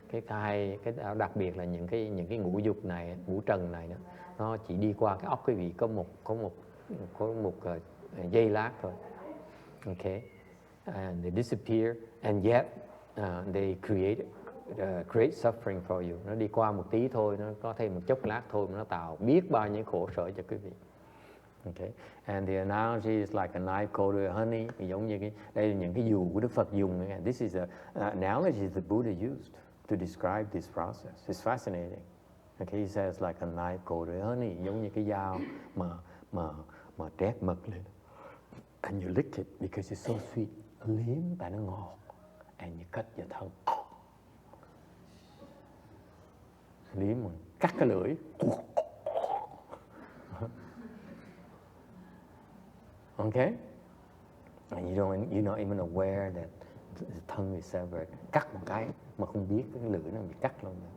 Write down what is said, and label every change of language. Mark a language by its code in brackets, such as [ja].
[vi] Cái đặc biệt là những cái ngũ dục này, ngũ trần này đó, nó chỉ đi qua cái óc quý vị có một giây lát thôi. [en] Okay, and they disappear, and yet they create suffering for you. [vi] Nó đi qua một tí thôi, nó có thêm một chốc lát thôi mà nó tạo biết bao nhiêu khổ sở cho quý vị. [en] Okay, and the analogy is like a knife coated with honey. [vi] Giống như đây là những cái dùi của Đức Phật dùng. [en] This is an analogy the Buddha used to describe this process. It's fascinating. Okay, he says like a knife coated with honey, [vi] giống như cái dao mà trét mật lên. [en] And you lick it because it's so sweet. [vi] Liếm tại nó ngọt. [en] And you cut your tongue. [vi] Liếm mà cắt cái lưỡi. [en] Okay? And you're not even aware that the tongue is severed. [vi] Cắt một cái mà không biết cái lưỡi nó bị cắt luôn.